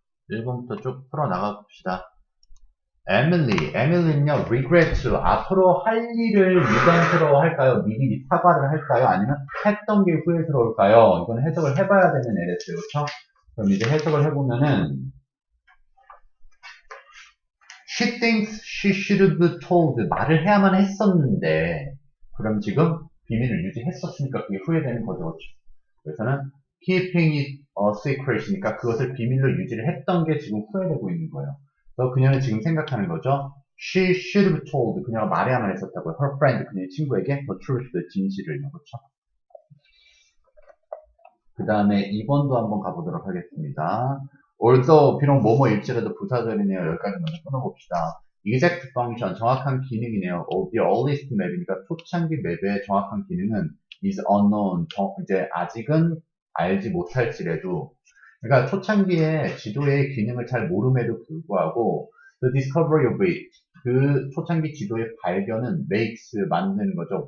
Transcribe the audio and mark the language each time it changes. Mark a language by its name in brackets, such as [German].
[Korean] 1번부터 쭉 풀어나가 봅시다. 에밀리는요, regret, 앞으로 할 일을 미련스러워 할까요? 미리 사과를 할까요? 아니면 했던 게 후회스러울까요? 이건 해석을 해봐야 되는 애랬어요. 그렇죠? 그럼 이제 해석을 해보면은 [English] She thinks she should be told. [Korean] 말을 해야만 했었는데 그럼 지금 비밀을 유지했었으니까 그게 후회되는 거죠. 그렇죠? 그래서는 [English] keeping it a secret [Korean] 이니까 그것을 비밀로 유지를 했던 게 지금 후회되고 있는 거예요. 그래서 그녀는 지금 생각하는 거죠. [English] She should be told. [Korean] 그녀가 말해야만 했었다고요. [English] Her friend, [Korean] 그녀의 친구에게 [English] the truth, [Korean] 진실을요. 그렇죠? 그 다음에 2번도 한번 가보도록 하겠습니다. [English] Although, [Korean] 비록 뭐뭐일지라도 부사절이네요. 여기까지 먼저 끊어봅시다. [English] Exact function, [Korean] 정확한 기능이네요. [English] The earliest map [Korean] 이니까 초창기 맵의 정확한 기능은 [English] is unknown, [Korean] 이제 아직은 알지 못할지라도 그러니까 초창기에 지도의 기능을 잘 모름에도 불구하고 [English] the discovery of it, [Korean] 그 초창기 지도의 발견은 [English] makes, [Korean] 만드는 거죠.